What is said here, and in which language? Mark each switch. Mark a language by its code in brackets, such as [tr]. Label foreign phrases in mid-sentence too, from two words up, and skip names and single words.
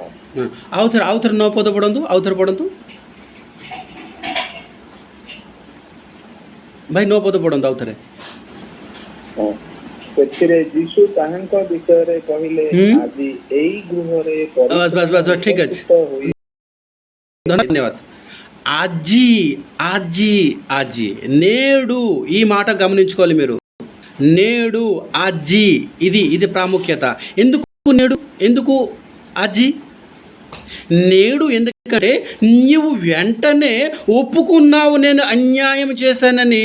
[or] ଆଉଥରେ 9 ପଦ ପଢ଼ନ୍ତୁ, ଆଉଥରେ ପଢ଼ନ୍ତୁ ଭାଇ, 9 ପଦ ପଢ଼ନ୍ତୁ ଆଉଥରେ। ସେଥିରେ ଯୀଶୁ ତାହାଙ୍କ ବିଷୟରେ କହିଲେ, ଆଜି ଏଇ ଗୃହରେ ଠିକ ଅଛି, [te] ధన్యవాద్. అజి నేడు, ఈ మాట గమనించుకోవాలి మీరు. నేడు, అజి, ఇది ప్రాముఖ్యత. ఎందుకు అజి? నేడు ఎందుకంటే నీవు వెంటనే ఒప్పుకున్నావు నేను అన్యాయం చేశానని.